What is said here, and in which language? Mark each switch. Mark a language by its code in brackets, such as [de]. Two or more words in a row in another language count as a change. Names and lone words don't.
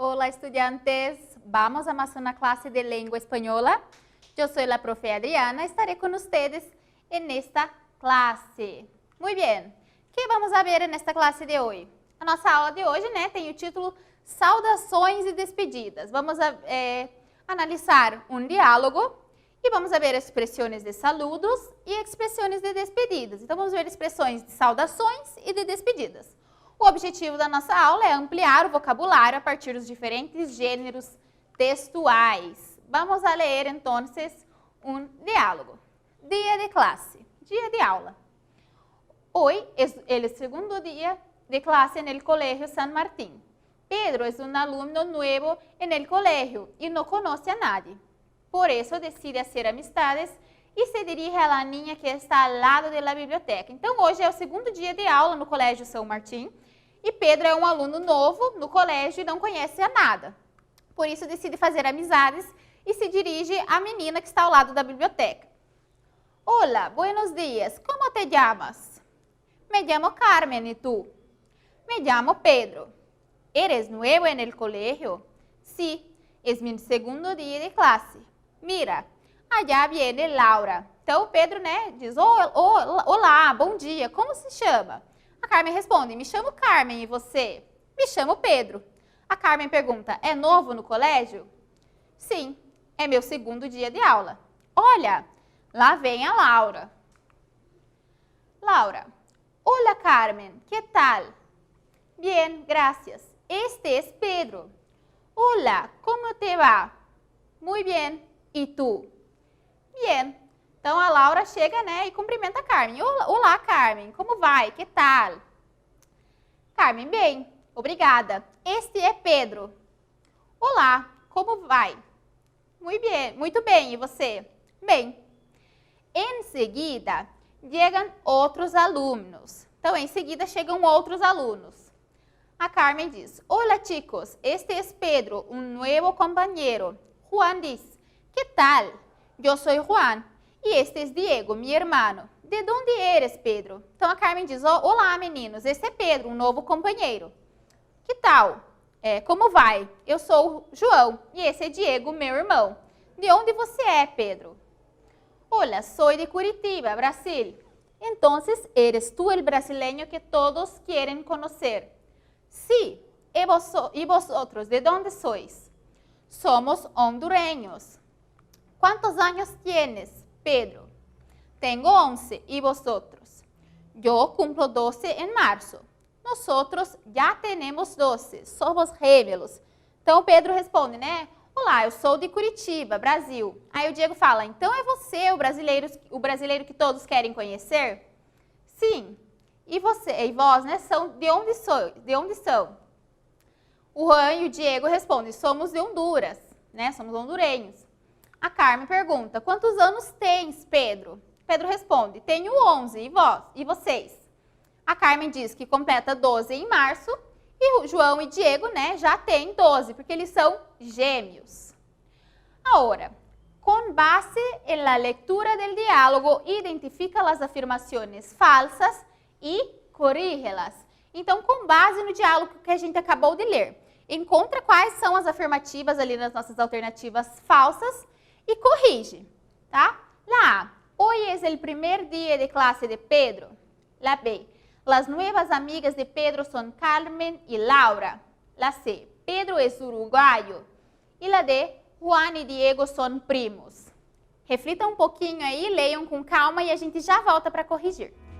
[es] estudiantes, vamos a más una clase de lengua española. Yo soy la profe Adriana, estaré con ustedes en esta clase. Muy bien, [pt] o que vamos a ver nesta classe de hoje? A nossa aula de hoje, tem o título Saudações e Despedidas. Vamos analisar um diálogo e vamos ver expressões de saludos e expressões de despedidas. Então, vamos ver expressões de saudações e de despedidas. O objetivo da nossa aula é ampliar o vocabulário a partir dos diferentes gêneros textuais. Vamos a ler, então, um diálogo. Dia de classe, dia de aula. [es] Hoy es el segundo día de clase en el Colegio San Martín. Pedro es un alumno nuevo en el colegio y no conoce a nadie. Por eso decide hacer amistades e se dirige a la niña que está [pt] ao lado da biblioteca. Então, hoje é o segundo dia de aula no Colégio São Martim e Pedro é um aluno novo no colégio e não conhece a nada. Por isso, decide fazer amizades e se dirige à menina que está ao lado da biblioteca. [es] Hola, buenos días, ¿cómo te llamas? Me llamo Carmen, ¿y tú? Me llamo Pedro. ¿Eres nuevo en el colegio? Sí, es mi segundo día de clase. Mira, allá viene Laura. [pt] Então, o Pedro, diz, olá, bom dia, como se chama? A Carmen responde, me chamo Carmen, e você? Me chamo Pedro. A Carmen pergunta, é novo no colégio? Sim, é meu segundo dia de aula. Olha, lá vem a Laura. [es] Laura, hola Carmen, ¿qué tal? Bien, gracias. Este es Pedro. Hola, ¿cómo te va? Muy bien. ¿Y tú? Bien. [pt] Então, a Laura chega, e cumprimenta a Carmen. Olá, Carmen, como vai? Que tal? Carmen, bem, obrigada. Este é Pedro. Olá, como vai? Muito bem, e você? Bem. Em seguida, chegam outros alunos. Então, em seguida, chegam outros alunos. A Carmen diz, [es] hola chicos, este es Pedro, un nuevo compañero. Juan dice, ¿qué tal? Yo soy Juan y este es Diego, mi hermano. ¿De dónde eres, Pedro? [pt] Então, a Carmen diz, olá meninos, esse é Pedro, um novo companheiro. Que tal? Como vai? Eu sou João e esse é Diego, meu irmão. De onde você é, Pedro? [es] Hola, soy de Curitiba, Brasil. Entonces, eres tú el brasileño que todos quieren conocer. Sí, ¿y vosotros de dónde sois? Somos hondureños. ¿Cuántos años tienes, Pedro? Tengo 11, ¿y vosotros? Yo cumplo 12 en marzo. Nosotros ya tenemos 12, somos gêmeos. [pt] Então, Pedro responde, olá, eu sou de Curitiba, Brasil. Aí o Diego fala, então é você o brasileiro que todos querem conhecer? Sim. E você e vós, são de onde são? O Juan e o Diego respondem, somos de Honduras, somos hondurenhos. A Carmen pergunta, quantos anos tens, Pedro? Pedro responde, tenho 11, e vós? E vocês? A Carmen diz que completa 12 em março, e o João e Diego, já têm 12, porque eles são gêmeos. Agora, com base em [es] la lectura del diálogo, [pt] identifica as afirmações falsas e corrígelas. Então, com base no diálogo que a gente acabou de ler, encontra quais são as afirmativas ali nas nossas alternativas falsas e corrige, tá? [es] La A, hoy es el primer día de clase de Pedro. La B, las nuevas amigas de Pedro son Carmen y Laura. La C, Pedro es uruguayo. E la D, Juan e Diego son primos. [pt] Reflitam um pouquinho aí, leiam com calma e a gente já volta para corrigir.